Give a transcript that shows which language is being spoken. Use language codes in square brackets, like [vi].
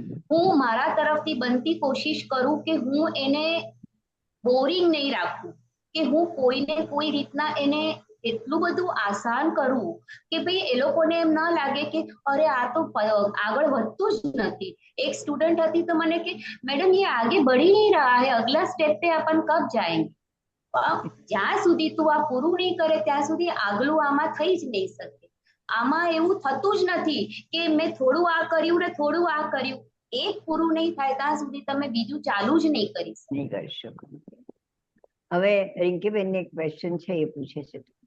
[gu] હું મારા તરફથી બનતી કોશિશ કરું કે હું એને બોરિંગ નહીં રાખું, કે હું કોઈને કોઈ રીતના એને એટલું બધું આસાન કરું કે ભાઈ એ લોકોને એમ ના લાગે કે અરે આ તો આગળ વધતું જ નથી. [hi] एक स्टूडेंट [gu] હતી તો મને કે [hi] मैडम ये आगे बढ़ ही नहीं रहा है, अगला स्टेप पे अपन कब जाएंगे? [gu] જ્યાં સુધી તું આ પૂરું નહીં કરે ત્યાં સુધી આગલું આમાં થઈ જ નહીં શકે. આમાં એવું થતું જ નથી કે મેં થોડું આ કર્યું ને થોડું આ કર્યું. એક પૂરું નહીં થાય ત્યાં સુધી તમે બીજું ચાલુ જ નહીં કરી શકો. હવે રિંકીબેનને એક ક્વેશ્ચન છે, એ પૂછે છે.